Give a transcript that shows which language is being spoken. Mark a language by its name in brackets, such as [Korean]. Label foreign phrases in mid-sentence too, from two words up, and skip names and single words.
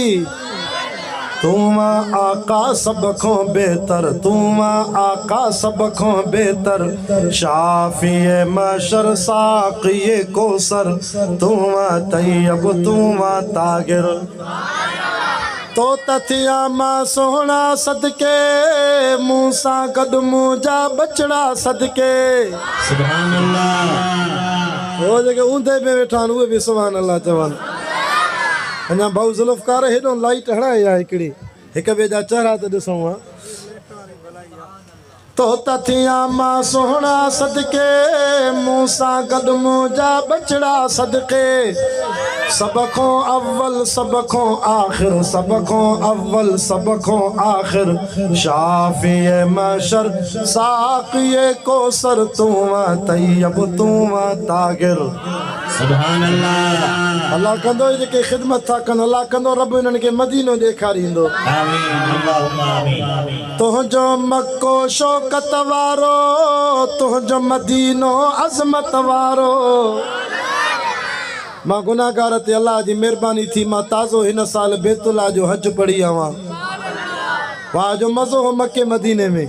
[Sindhi] तुमा आका सब खो बेहतर, तुमा आका सब खो बेहतर। शाफिए मशर साक़िए कोसर तुमा तय्यब तुमा तागिर। तो तथिया मां सोहना सदके मूसा गड मुंहिंजा बचड़ा सदके। [Arabic] سبحان الله. [Sindhi] वो जेके ऊंधे में वेठा आहिनि उहे बि [Arabic] سبحان الله [Sindhi] चवनि। अञा भाऊ ज़ुल्फ़कार हेॾो लाइट हणाए आहे हिकिड़ी, हिक ॿिए जा चेहरा त ॾिसूं हा। तो तथिया मां सोहना सदके मूसा गदमो जा बचड़ा सदके सबको अव्वल सबको आखिर सबको अव्वल सबको आखिर शाफिए मशर साकिए कोसर तुमा तैयब तुमा तागिर [Arabic] سبحان الله [Sindhi] अल्लाह कंदो जेके खिदमत था कन अल्लाह कंदो रब इन्हनि खे मदीनो ॾेखारींदो [Arabic] آمين اللهم آمين [Sindhi] तुंहिंजो मक्को शौकत वारो तुंहिंजो मदीनो अज़मत वारो मां गुनाहगार ते अल्लाह जी महिरबानी थी मां ताज़ो हिन साल बैतुल्लाह जो हज पढ़ी आवां वाह जो मज़ो हो मके मदीने में